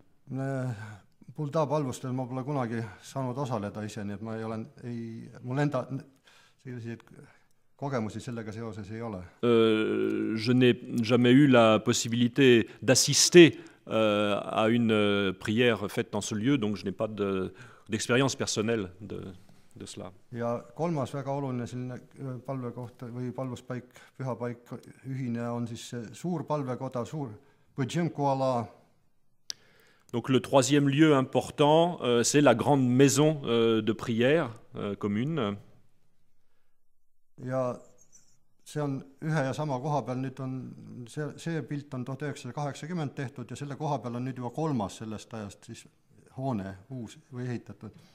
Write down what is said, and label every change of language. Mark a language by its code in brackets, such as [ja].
[et] Bulda palvustel ma pole kunagi saanud osaleda ise, nii et ma mul enda selliseid kogemusi sellega seoses ei ole. [fr] Je n'ai jamais eu la possibilité d'assister à une prière faite dans ce lieu, donc je n'ai pas d'expérience personnelle de cela. [et] Ja kolmas väga oluline selline palvekoht või palvuspaik, pühapaik ühine on siis see suur palvekoda, suur Põdžemkoala. [fr] Donc le troisième lieu important, c'est la grande maison de prière commune. [et] Ja see on ühe ja sama koha peal, nüüd on see pilt on 1980 tehtud ja selle koha peal on nüüd juba kolmas sellest ajast siis hoone uus või ehitatud.